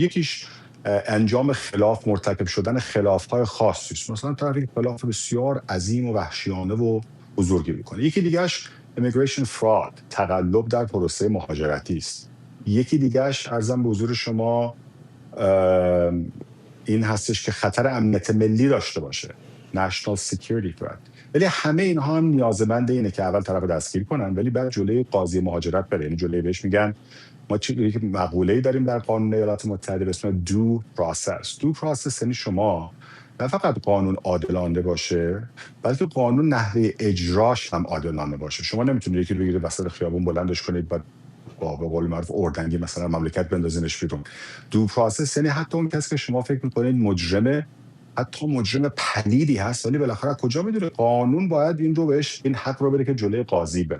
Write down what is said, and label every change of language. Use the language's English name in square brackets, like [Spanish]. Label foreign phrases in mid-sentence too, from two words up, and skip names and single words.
[Persian] یکیش انجام خلاف، مرتکب شدن خلاف‌های خاصی است، مثلا طرف خلاف بسیار عظیم و وحشیانه و بزرگی میکنه. یکی دیگه‌اش [English] immigration fraud، [Persian] تقلب در پروسه مهاجرتی است. یکی دیگه‌اش ارزم به حضور شما این هستش که خطر امنیت ملی داشته باشه، [English] national security threat. [Persian] ولی همه اینها هم نیازمند اینه که اول طرف دستگیر کنن ولی بعد جلوی قاضی مهاجرت بره. یعنی جلوی بهش میگن، ما یک مقوله‌ای داریم در قانون ایالات متحده به اسم [English] due process. due process [Persian] یعنی شما نه فقط قانون عادلانه باشه بلکه قانون نحوه اجراش هم عادلانه باشه. شما نمیتونید یکی رو بگیرید وسط خیابون بلندش کنید بعد با به قول معروف اردنگی مثلا مملکت بندازینش بیرون. [English] due process [Persian] یعنی حتی اون کسی که شما فکر می‌کنید مجرمه، حتی مجرم پلیدی هست، ولی بالاخره کجا میدونه قانون باید این رو بهش این حق رو بده که جلوی قاضی بره.